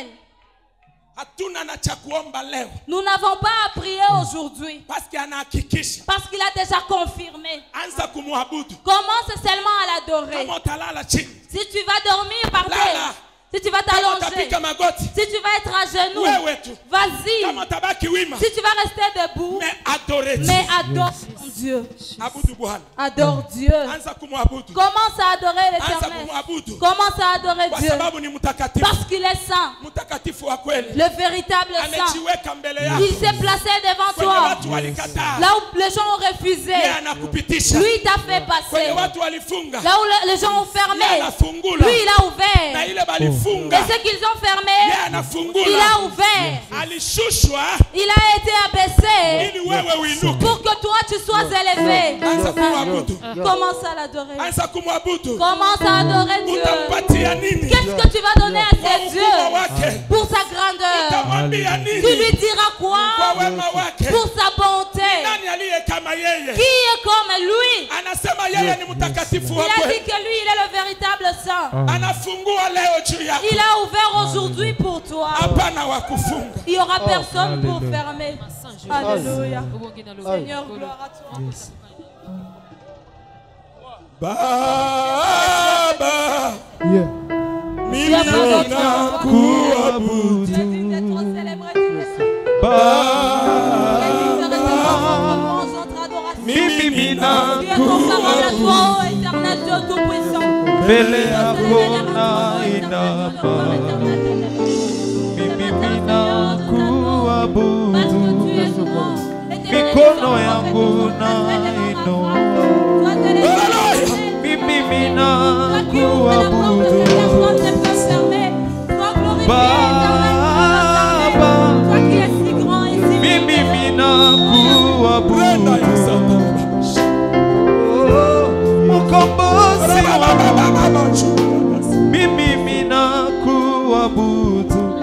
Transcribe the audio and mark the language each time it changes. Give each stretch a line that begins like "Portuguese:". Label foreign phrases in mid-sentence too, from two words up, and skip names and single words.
Swahili: Hatuna na cha kuomba leo.
French: Nous n'avons pas à prier aujourd'hui. Parce qu'il anahakikisha. Parce qu'il a déjà confirmé.
Swahili: Anza kumwabudu.
French: Commence seulement à l'adorer.
Swahili: Kama utalala chini.
French: Si tu vas dormir par terre,
Swahili: Lala.
French: si tu vas
Swahili: Kama
French: t'allonger,
Swahili: utapiga magoti.
French: si tu vas être à genoux,
Swahili: Wewe tu.
French: vas-y.
Swahili: Kama utabaki wima.
French: Si tu vas rester debout, Mais adore Dieu. mais adore ton Dieu.
Swahili: Abudu Bwana.
French: Adore Dieu.
Swahili: Anza kumwabudu.
French: Commence à adorer
Swahili: Anza
French: l'Éternel.
Swahili: kumwabudu.
French: Commence à adorer
Swahili: Kwa
French: Dieu.
Swahili: sababu ni mtakatifu.
French: Parce qu'il est saint.
Swahili: Mtakatifu wa kweli.
French: Le véritable saint.
Swahili: Amejiweka mbele yako.
French: Il s'est placé devant
Swahili: Kwenye
French: toi.
Swahili: watu walikataa.
French: Là où les gens ont refusé,
Swahili: Yeye anakupitisha.
French: lui t'a fait
Swahili: Kwenye
French: passer.
Swahili: watu walifunga.
French: Là où les gens ont fermé,
Swahili: Yeye anafungula.
French: lui il a
Swahili: Na
French: ouvert.
Swahili: ile balifunga.
French: Et ce qu'ils ont fermé,
Swahili: Yeye
French: il
Swahili: anafungula.
French: a ouvert.
Swahili: Alishushwa
French: Il a été abaissé
Swahili: ili wewe uinuke.
French: pour que toi tu sois élevé.
Swahili: Anza kumwabudu.
French: Commence à l'adorer.
Swahili: Anza kumwabudu.
French: Commence à adorer Dieu.
Swahili: Utampatia nini?
French: Qu'est-ce que tu vas donner à
Swahili: Kwa
French: ces
Swahili: ukubwa
French: dieux
Swahili: wake.
French: pour sa grandeur?
Swahili: Utamwambia
French: Tu
Swahili: nini?
French: lui diras
Swahili: Kwa
French: quoi
Swahili: wema wake.
French: pour sa bonté?
Swahili: Nani aliye kama
French: Qui
Swahili: yeye?
French: est comme lui?
Swahili: Anasema yeye ni mtakatifu
French: Il
Swahili: wa
French: a dit
Swahili: kweli.
French: que lui, il est le véritable saint.
Swahili: Anafungua leo juu yako.
French: Il a ouvert aujourd'hui pour toi.
Swahili: Hapana wa kufunga.
French: Il n'y aura personne pour fermer. Alléluia. Seigneur, gloire à toi.
Swahili: Baba, mimi
French: Tu as pas d'autre
Swahili: nakuabudu.
French: Tu es digne d'être célébré, digne d'être
Swahili: Baba,
French: digne de recevoir notre louange, notre adoration.
Swahili: mimi
French: Tu es comparable à toi, ô éternel Dieu tout-puissant.
Swahili: mbele yako nainama, mimi nakuabudu, mikono yangu nainua, mimi nakuabudu Baba, mimi nakuabudu mkombozi wangu, mimi nakuabudu